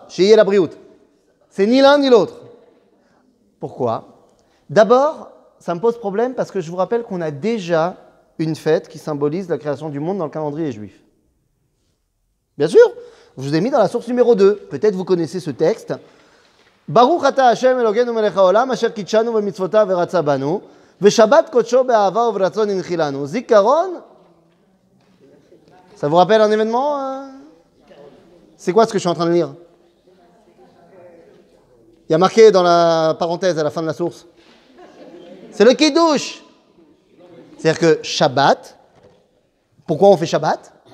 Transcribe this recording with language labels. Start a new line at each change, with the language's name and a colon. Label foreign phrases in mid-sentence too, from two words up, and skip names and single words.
French: Chez la Briout. C'est ni l'un ni l'autre. Pourquoi? D'abord, ça me pose problème parce que je vous rappelle qu'on a déjà une fête qui symbolise la création du monde dans le calendrier juif. Bien sûr, je vous ai mis dans la source numéro 2. Peut-être vous connaissez ce texte.
Hebrew: ברוך אתה השם אלוקינו מלך העולם אשר קדשנו במצוותיו ורצה בנו ושבת קדשו באהבה וברצון הנחילנו. Zikaron.
French: Ça vous rappelle un événement? C'est quoi ce que je suis en train de lire? Il y a marqué dans la parenthèse à la fin de la source. C'est le Kiddush. C'est-à-dire que Shabbat, pourquoi on fait Shabbat?